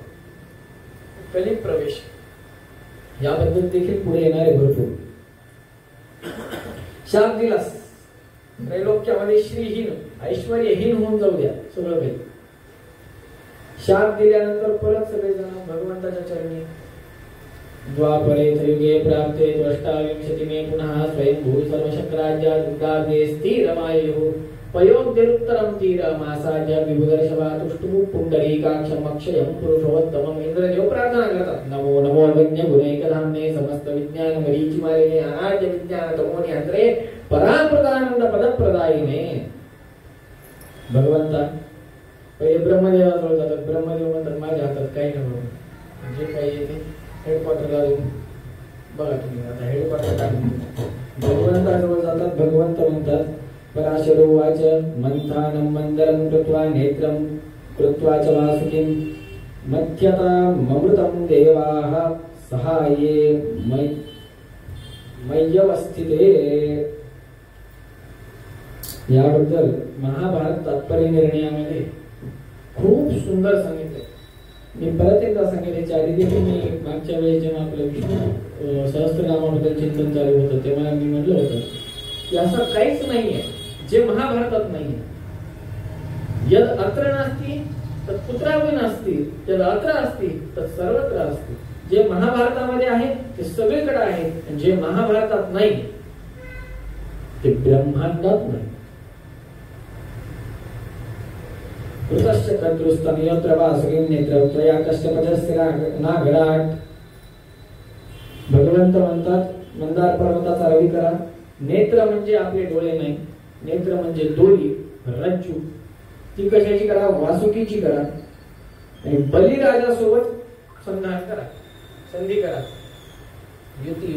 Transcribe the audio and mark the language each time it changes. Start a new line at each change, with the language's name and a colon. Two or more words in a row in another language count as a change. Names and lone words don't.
Marathi: कलिप्रभाव, कलित प्रवेश याबद्दल देखील पुढे येणार आहे भरपूर. शाप दिलास, त्रैलोक्यामध्ये श्रीहीन ऐश्वर्यहीन होऊन जाऊ द्या सगळं काही. शाप दिल्यानंतर परत सगळेजण भगवंताच्या चरणी
Sanskrit: द्वापरे युगे प्राप्ते अष्टाविंशतिमे पुनः स्वयंभू सर्वशक्राज्यादे स्थिरमायुः पयोग्यरुत्तरं तीरमासाज्य विभुदर्शवा तुष्टुः पुण्डरीकाक्षमक्षयं पुरुषोत्तमम्.
Marathi: इंद्रदेव प्रार्थना करतात,
Sanskrit: नमो नमो वज्ञ गुणैकधाम्ने समस्त विज्ञान मरीचिमालिने अनाद्य विज्ञान तमोनि अंतरे पराप्रदानंद पदप्रदायिने.
Marathi: भगवंता पहिले ब्रह्मदेवाजवळ जातात. ब्रह्मदेव म्हणतात माझ्या हातात काही नाही, जे काही येते हेडक्वार्टरला बघा तुम्ही. आता हेडक्वार्टर टाकून भगवंताजवळ जातात. भगवंत म्हणतात
Sanskrit: पराशरो वाच मंथानं मंदरं कृत्वा नेत्रं कृत्वा च वासुकिं मध्यता ममृतं देवाः सहाये मय्यवस्थिते.
Marathi: याबद्दल महाभारत तात्पर्य निर्णयामध्ये खूप सुंदर सांगितलं. मी परत एकदा सांगितले आधी देखील मी मागच्या वेळेस जेव्हा आपलं विष्णू सहस्त्रनामाबद्दल चिंतन चालू होतं तेव्हा मी म्हटलं होतं की असं काहीच नाहीये जे महाभारतात नाहीये.
Sanskrit: यद अत्र नास्ति तत् कुत्रापि नास्ति, यद अत्र अस्ति तत् सर्वत्र अस्ति.
Marathi: जे महाभारतामध्ये आहे ते सगळीकडे आहे, जे महाभारतात नाही ते ब्रह्मांडात नाही.
Sanskrit: कृतश्च कर्तृस्तनयत्र वासुकिं नेत्रं त्वया कश्यपजस्य नाघराट.
Marathi: भगवंत म्हणतात मंदार पर्वताचा रवी करा. नेत्र म्हणजे आपले डोळे नाही, नेत्र म्हणजे दोरी रज्जू. ती कशाची करा? वासुकीची करा. आणि बलिराजासोबत संधान करा, संधी करा, युती.